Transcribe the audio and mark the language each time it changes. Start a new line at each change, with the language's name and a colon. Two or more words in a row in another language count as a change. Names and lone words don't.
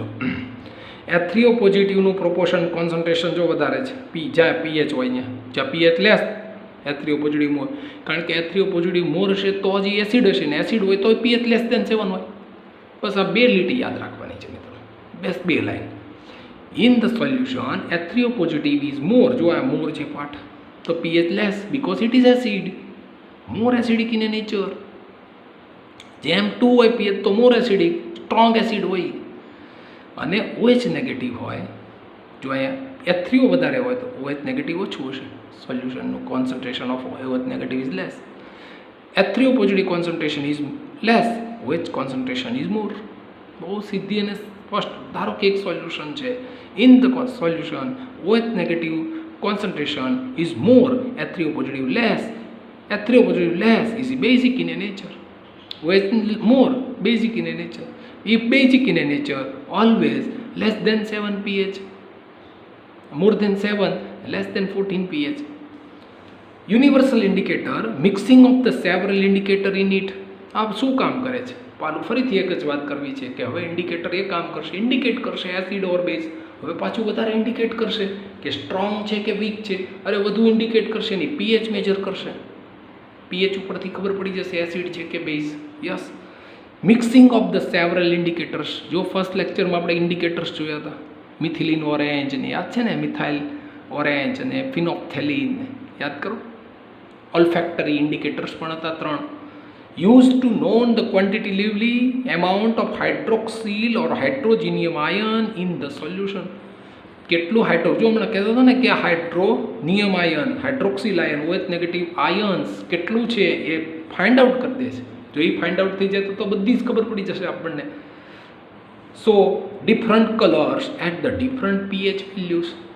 Gujarati: H3O પોઝિટિવનું પ્રોપોર્શન કોન્સન્ટ્રેશન જો વધારે છે, જ્યાં પીએચ હોય જ્યાં
English: pH less,
Gujarati: H3O
English: positive more,
Gujarati: કારણ કે H3O
English: positive more
Gujarati: હશે તો જ એસિડ હશે, ને એસિડ હોય તો
English: pH less than 7
Gujarati: હોય. બસ આ બે લીટી યાદ રાખવાની છે મિત્રો, બસ બે લાઈન.
English: In the solution H3O positive is more,
Gujarati: જો આ મોર છે પાર્ટ, તો
English: pH less because it is acid, more acidic in nature.
Gujarati: જેમ 2 હોય pH તો
English: more acidic, strong acid
Gujarati: હોય. અને OH નેગેટિવ હોય, જો અહીંયા H3O વધારે હોય તો OH નેગેટિવ ઓછું હશે.
English: સોલ્યુશનનું concentration of OH negative is less. H3O positive concentration is less, OH concentration is more.
Gujarati: બહુ સીધી અને સ્પષ્ટ. ધારો કે એક સોલ્યુશન છે,
English: in the solution OH negative concentration is more, H3O positive less. H3O positive less is basic in nature, OH more basic in nature. If basic in nature, always less than 7 pH, more than 7, less than 14 pH. Universal indicator, mixing of the several indicator in it.
Gujarati: આ શું કામ કરે છે? પાલું ફરીથી એક જ વાત કરવી છે કે હવે ઇન્ડિકેટર એ કામ કરશે, ઇન્ડિકેટ કરશે
English: acid or base.
Gujarati: હવે પાછું વધારે ઇન્ડિકેટ કરશે કે સ્ટ્રોંગ છે કે વીક છે. અરે વધુ ઇન્ડિકેટ કરશે નહીં,
English: pH measure
Gujarati: કરશે. પીએચ ઉપરથી ખબર પડી જશે એસિડ છે કે બેઝ.
English: Yes, mixing of the several indicators.
Gujarati: જો ફર્સ્ટ લેક્ચરમાં આપણે ઇન્ડિકેટર્સ જોયા હતા, મિથિલિન ઓરેન્જ ને યાદ છે ને, મિથાઇલ ઓરેન્જ અને ફિનોપ્થેલિન યાદ કરો.
English: olfactory indicators
Gujarati: પણ હતા 3.
English: Used to know the quantitatively amount of hydroxyl or hydrogenium ion in the solution.
Gujarati: કેટલું જો હમણાં કહેતો હતો ને કે
English: hydronium ion, hydroxyl ion, OH negative ions
Gujarati: કેટલું છે એ
English: find out
Gujarati: કરી દે છે. જો એ
English: find out
Gujarati: થઈ જાય તો બધી જ ખબર પડી જશે આપણને.
English: So different colors at the different pH values.